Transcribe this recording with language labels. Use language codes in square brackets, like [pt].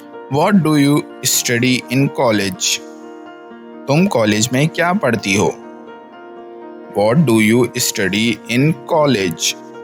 [en] What do you study in college? [hi] तुम college में क्या पढ़ती हो? [en] What do you study in college?